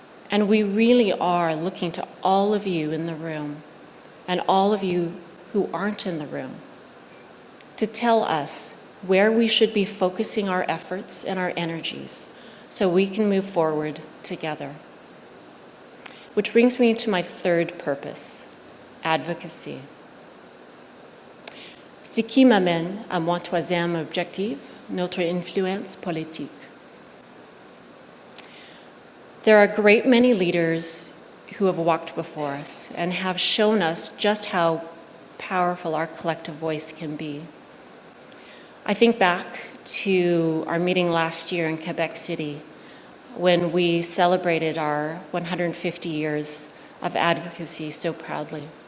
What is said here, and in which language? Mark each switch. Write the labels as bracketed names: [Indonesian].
[English] And we really are looking to all of you in the room and all of you who aren't in the room to tell us where we should be focusing our efforts and our energies so we can move forward together. Which brings me to my third purpose, advocacy. [French] Ce qui m'amène à mon troisième objectif, notre influence politique. [English] There are a great many leaders who have walked before us and have shown us just how powerful our collective voice can be. I think back to our meeting last year in Quebec City when we celebrated our 150 years of advocacy so proudly.